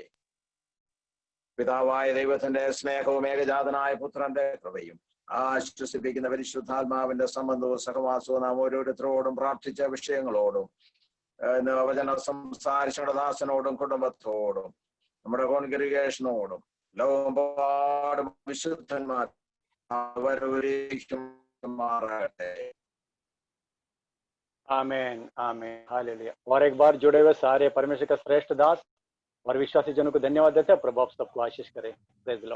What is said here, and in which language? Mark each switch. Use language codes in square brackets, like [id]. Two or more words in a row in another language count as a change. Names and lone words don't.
[ml] പിതാവായ ദൈവത്തിന്റെ സ്നേഹവും ഏകജാതനായ പുത്രന്റെ കൃപയും ആശ്വസിപ്പിക്കുന്ന പരിശുദ്ധാത്മാവിന്റെ സംബന്ധവും സഹവാസവും നാം ഓരോരുത്തരോടും പ്രാർത്ഥിച്ച വിഷയങ്ങളോടും വചനം സംസാരിച്ചുള്ള ദാസനോടും കുടുംബത്തോടും നമ്മുടെ കോൺഗ്രിഗേഷനോടും ലോകമെമ്പാടും വിശുദ്ധന്മാർ അവരൊരിക്കും മാറട്ടെ. [hi] आमेन आमेन हालेलुया। और एक बार जुड़े हुए सारे परमेश्वर का श्रेष्ठ दास और विश्वासी जनों को धन्यवाद देते हैं। प्रभु आप सबको आशीष करे। [en] Praise the Lord.